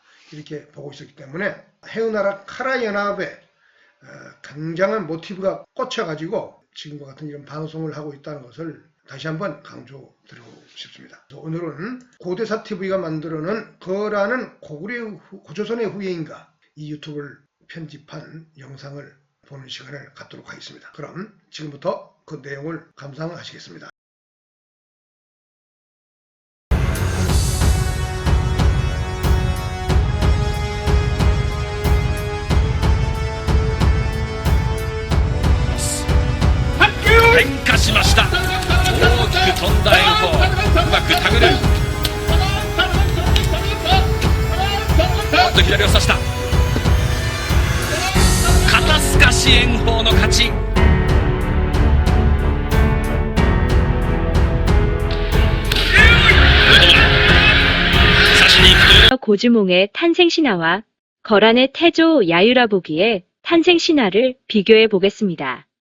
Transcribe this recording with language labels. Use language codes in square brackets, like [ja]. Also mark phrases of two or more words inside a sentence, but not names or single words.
[ko] 이렇게 보고 있었기 때문에 해운나라 카라 연합에 굉장한 모티브가 꽂혀가지고 지금과 같은 이런 방송을 하고 있다는 것을 다시 한번 강조드리고 싶습니다. 오늘은 고대사 TV가 만들어낸 거라는 고조선의 후예인가 이 유튜브를 편집한 영상을 보는 시간을 갖도록 하겠습니다. 그럼 지금부터 그 내용을 감상하시겠습니다. [ja] 変化しました。大きく飛んだ炎鵬、うまく手繰る。おっと左を差した。肩透かし炎鵬の勝ち。 [ko] 고주몽의 탄생신화와 거란의 태조 야유라보기의 탄생신화를 비교해 보겠습니다.